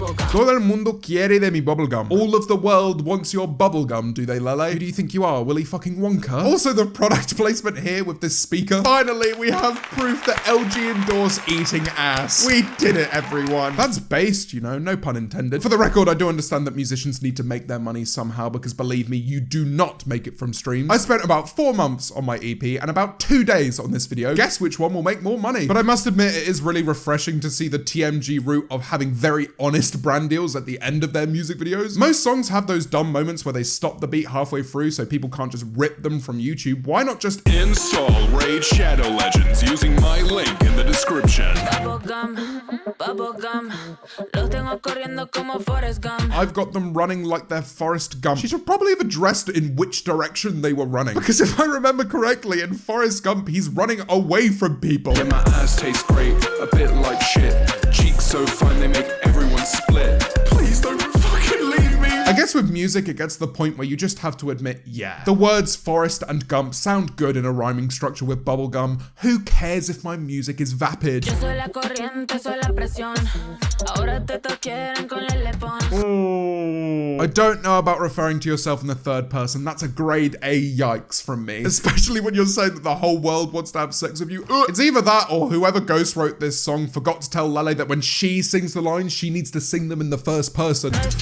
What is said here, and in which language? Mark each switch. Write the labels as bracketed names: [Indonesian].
[Spanish] Todo el mundo quiere de mi bubblegum. [English] All of the world wants your bubblegum, do they, Lele? Who do you think you are, Willy fucking Wonka? Also, the product placement here with this speaker. Finally, we have proof that LG endorse eating ass. We did it, everyone. That's based, you know, no pun intended. For the record, I do understand that musicians need to make their money somehow, because believe me, you do not make it from streams. I spent about 4 months on my EP and about 2 days on this video. Guess which one will make more money? But I must admit, it is really refreshing to see the TMG route of having very honest brand deals at the end of their music videos. Most songs have those dumb moments where they stop the beat halfway through so people can't just rip them from YouTube. Why not just install Raid Shadow Legends using my link in the description? [Spanish] Bubblegum, los tengo corriendo como Forrest Gump. [English] I've got them running like they're Forrest Gump. She should probably have addressed in which direction they were running. Because if I remember correctly, in Forrest Gump, he's running away from people. Yeah, my ass tastes great, a bit like shit. Cheeks so fine they make everyone split. Please don't fucking leave me. I guess with music, it gets to the point where you just have to admit, yeah, the words Forrest and Gump sound good in a rhyming structure with bubblegum. Who cares if my music is vapid? [Spanish] Yo soy la corriente, soy la presión. Ahora te quieren con Lele Pons. [English] I don't know about referring to yourself in the third person. That's a grade A yikes from me. Especially when you're saying that the whole world wants to have sex with you. It's either that or whoever ghost wrote this song forgot to tell Lele that when she sings the lines, she needs to sing them in the first person.